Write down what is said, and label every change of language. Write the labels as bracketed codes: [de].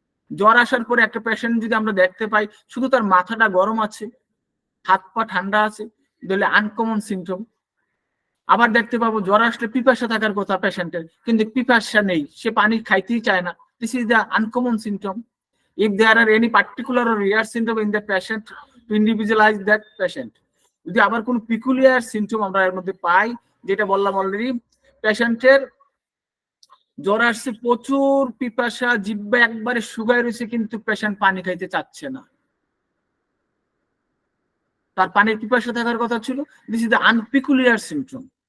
[bn] জ্বর আসার পরে একটা পেশেন্ট যদি আমরা দেখতে পাই শুধু তার মাথাটা গরম আছে, হাত পা ঠান্ডা আছে, তাহলে আনকমন সিমটম। আবার দেখতে পাবো জ্বর আসলে পিপাসা থাকার কথা পেশেন্টের, কিন্তু পিপাসা নেই, সে পানি খাইতেই চায় না, [en] This is the uncommon symptom. If there are any particular or rare symptom in the patient, to individualize that patient. [bn] যদি আবার কোন পিকুলিয়ার সিমটম আমরা এর মধ্যে পাই, যেটা বললাম অলরেডি, পেশেন্টের জ্বর আসছে, প্রচুর পিপাসা, জিহ্বা একবারে শুকায় রয়েছে, কিন্তু পেশেন্ট পানি খাইতে চাচ্ছে না, তার পানির পিপাসা থাকার কথা ছিল, [en] This is the unpeculiar symptom.